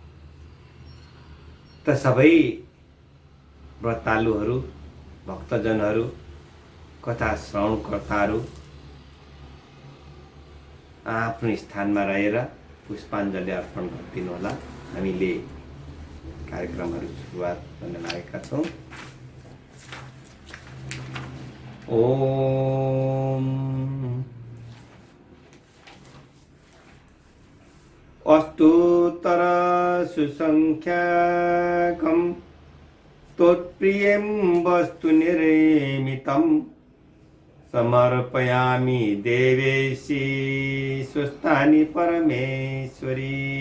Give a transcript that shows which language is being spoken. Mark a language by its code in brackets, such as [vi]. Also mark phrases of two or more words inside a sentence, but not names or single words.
[ne] त सबै व्रतालुहरू, भक्तजनहरू, कथा श्रवणकर्ताहरू आफ्नो स्थानमा रहेर पुष्पाञ्जली अर्पण गरिदिनुहोला। हामीले कार्यक्रमहरू सुरुवात गर्न लागेका छौँ। [sa] ओम अस्तोत्तर सुसंख्याकं त्वत्प्रियं वस्तु निर्मितं समर्पयामि देवेशी स्वस्थानि परमेश्वरी।